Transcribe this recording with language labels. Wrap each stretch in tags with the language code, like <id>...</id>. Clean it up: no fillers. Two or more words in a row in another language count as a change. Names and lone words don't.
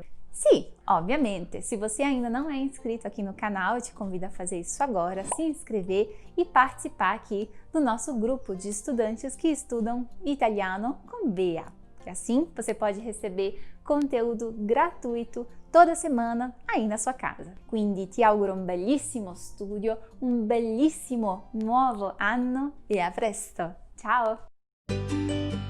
<pt>Sim, obviamente, se você ainda não é inscrito aqui no canal, eu te convido a fazer isso agora, se inscrever e participar aqui do nosso grupo de estudantes que estudam italiano com BA. Que assim você pode receber conteúdo gratuito toda semana aí na sua casa.</pt> <it>Quindi ti auguro un bellissimo studio, un bellissimo nuovo anno e a presto! Ciao!</it>